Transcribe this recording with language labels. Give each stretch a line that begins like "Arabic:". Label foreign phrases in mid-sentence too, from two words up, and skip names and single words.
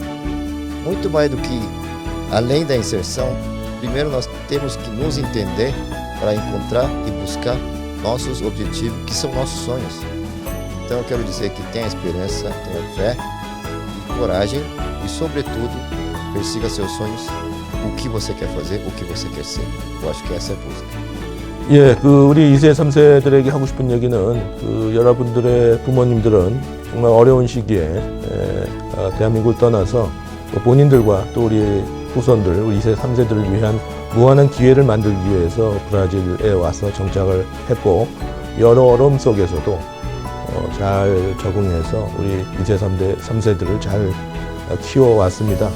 Portuguese: Muito mais do que além da inserção, primeiro nós temos que nos entender para encontrar e buscar nossos objetivos, que são nossos sonhos. Então eu quero dizer que tenha esperança, tenha fé e coragem e, sobretudo, persiga seus sonhos, o que você quer fazer, o que você quer ser. Eu acho que essa é a busca.
Korean: 예, 우리 2세, 3세들에게 하고 싶은 얘기는 여러분들의 부모님들은 정말 어려운 시기에 대한민국을 떠나서 본인들과 또 우리 후손들, 우리 2세, 3세들을 위한 무한한 기회를 만들기 위해서 브라질에 와서 정착을 했고 여러 어려움 속에서도 잘 적응해서 우리 2세, 3세들을 잘 키워왔습니다.